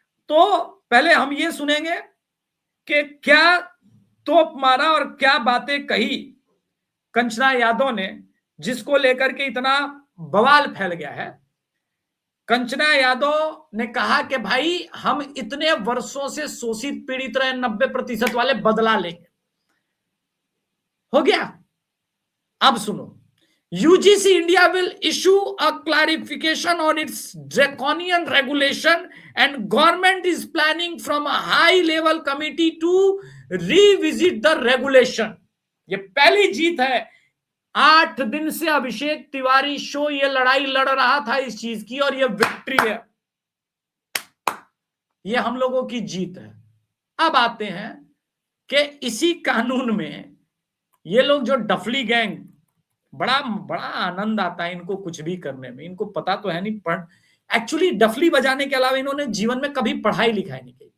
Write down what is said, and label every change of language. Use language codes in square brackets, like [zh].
[hi] तो पहले हम ये सुनेंगे कि क्या तोप मारा और क्या बातें कही कंचना यादव ने, जिसको लेकर के इतना बवाल फैल गया है। कंचना यादव ने कहा कि भाई हम इतने वर्षों से शोषित पीड़ित रहे, 90% वाले बदला लेंगे। हो गया। अब सुनो, [en] UGC India will issue a clarification on its draconian regulation and government is planning from a high level committee to revisit the regulation। [hi] ये पहली जीत है। 8 दिन से अभिषेक तिवारी शो ये लड़ाई लड़ रहा था इस चीज की, और ये विक्ट्री है, ये हम लोगों की जीत है। अब आते हैं कि इसी कानून में ये लोग जो डफली गैंग, बड़ा बड़ा आनंद आता है इनको कुछ भी करने में, इनको पता तो है नहीं, एक्चुअली डफली बजाने के अलावा इन्होंने जीवन में कभी पढ़ाई लिखाई नहीं की।